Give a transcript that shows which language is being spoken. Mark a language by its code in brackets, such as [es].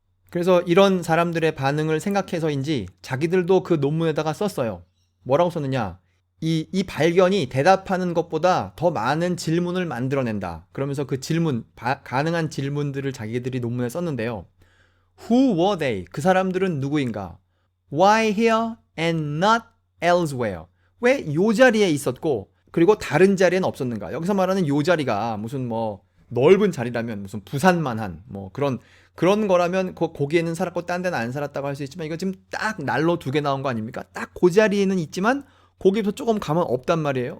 [ko] 그래서 이런 사람들의 반응을 생각해서인지 자기들도 그 논문에다가 썼어요. 뭐라고 썼느냐? 이 발견이 대답하는 것보다 더 많은 질문을 만들어낸다. 그러면서 그 가능한 질문들을 자기들이 논문에 썼는데요. [en] Who were they? [ko] 그 사람들은 누구인가? [en] Why here and not elsewhere? [ko] 왜 요 자리에 있었고 그리고 다른 자리엔 없었는가? 여기서 말하는 요 자리가 무슨 뭐 넓은 자리라면 무슨 부산만한 뭐 그런 거라면 거기에는 살았고 딴 데는 안 살았다고 할 수 있지만 이거 지금 딱 날로 두 개 나온 거 아닙니까? 딱 그 자리에는 있지만 거기서 조금 가면 없단 말이에요.